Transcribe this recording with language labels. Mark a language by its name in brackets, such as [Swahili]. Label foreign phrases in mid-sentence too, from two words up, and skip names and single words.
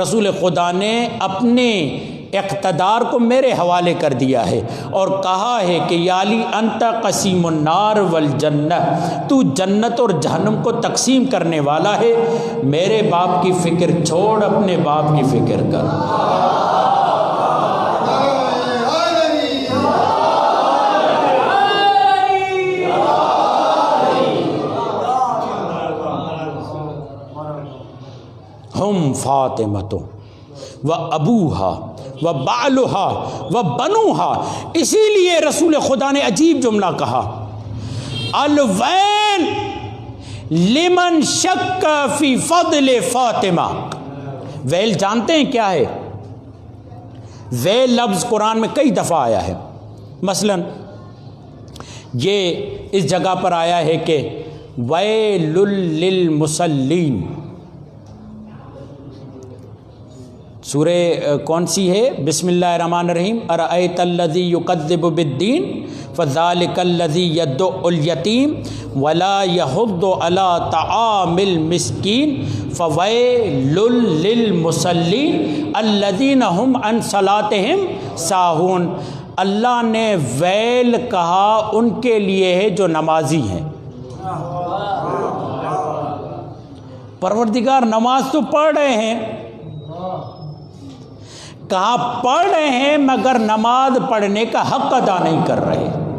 [Urdu] رسول خدا نے اپنے اقتدار کو میرے حوالے کر دیا ہے اور کہا ہے کہ [Arabic] یا علی انت قسیم النار والجنہ، [Urdu] تو جنت اور جہنم کو تقسیم کرنے والا ہے، میرے باپ کی فکر چھوڑ، اپنے باپ کی فکر کر۔ [Arabic] ہم فاطمہ و ابوہا و بالہا و بنوہا، [Urdu] اسی لیے رسول خدا نے عجیب جملہ کہا، [Arabic] الویل لمن شک فی فضل فاطمہ۔ [Urdu] ویل جانتے ہیں کیا ہے؟ ویل لفظ قرآن میں کئی دفعہ آیا ہے، مثلا یہ اس جگہ پر آیا ہے کہ [Arabic] ویل للمصلین، [Urdu] سورہ کون سی ہے؟ [Arabic] بسم اللہ الرحمن الرحیم، ارأیت الذی یکذب بالدین فذلک الذی یدع الیتیم ولا یحض علی طعام المسکین فویل للمصلین الذین هم عن صلاتہم ساہون۔ [Urdu] اللہ نے ویل کہا ان کے لیے ہے جو نمازی ہیں۔ پروردگار نماز تو پڑھ رہے ہیں، کہاں پڑھ رہے ہیں مگر نماز پڑھنے کا حق ادا نہیں کر رہے۔